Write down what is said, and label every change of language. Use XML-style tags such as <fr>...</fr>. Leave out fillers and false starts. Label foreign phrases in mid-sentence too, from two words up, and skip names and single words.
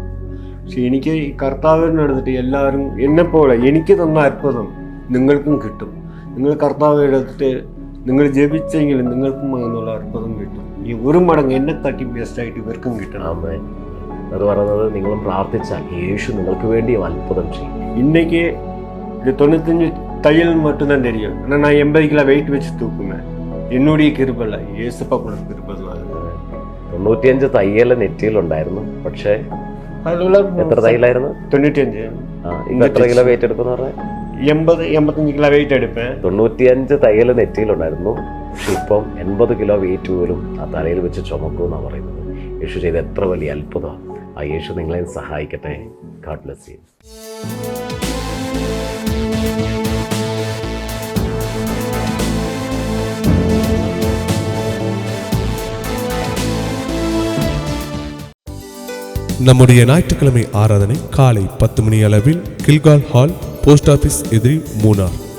<ml>പക്ഷെ എനിക്ക് ഈ കർത്താവിനെ എടുത്തിട്ട് എല്ലാവരും എന്നെപ്പോലെ എനിക്ക് തന്ന അത്ഭുതം നിങ്ങൾക്കും കിട്ടും. നിങ്ങൾ കർത്താവ് എടുത്തിട്ട് നിങ്ങൾ ജപിച്ചെങ്കിൽ നിങ്ങൾക്കും അങ്ങനെയുള്ള അത്ഭുതം കിട്ടും. ഈ ഒരു മടങ്ങ് എന്നെ തട്ടി ബെസ്റ്റായിട്ട് ഇവർക്കും കിട്ടണം. അത് പറയുന്നത് നിങ്ങളും പ്രാർത്ഥിച്ചാൽ യേശു നിങ്ങൾക്ക് വേണ്ടിയും അത്ഭുതം ചെയ്യും.</ml> <ta>இன்னைக்கு இது 95 தையல் மட்டும்தான் தெரியும். ஆனால் நான் 80 கிலோ வெயிட் வச்சு தூக்குவேன். என்னுடைய கிருபல்ல, ஏசப்பா கூட கிருபல்ல.</ta> <ml>95 തയ്യൽ നെറ്റിയിലുണ്ടായിരുന്നു. പക്ഷേ എത്ര തയ്യലായിരുന്നു? 95. എത്ര കിലോ വെയിറ്റ് എടുക്കുന്ന പറഞ്ഞാൽ 80-85 കിലോ വെയിറ്റ് എടുപ്പേൻ. 95 തയ്യൽ നെറ്റിയിലുണ്ടായിരുന്നു. പക്ഷെ ഇപ്പം 80 കിലോ വെയിറ്റ് പോലും ആ തലയിൽ വെച്ച് ചുമക്കുമെന്നാണ് പറയുന്നത്. യേശു ചെയ്ത എത്ര വലിയ അത്ഭുതമാണ്. ആ യേശു നിങ്ങളെ സഹായിക്കട്ടെ.</ml> <en>God bless you.</en> <ta>நம்முடைய ஞாயிற்றுக்கிழமை ஆராதனை காலை 10 மணி அளவில் கில்கால் ஹால், போஸ்ட் ஆபீஸ் எதிரி, மூனார்.</ta>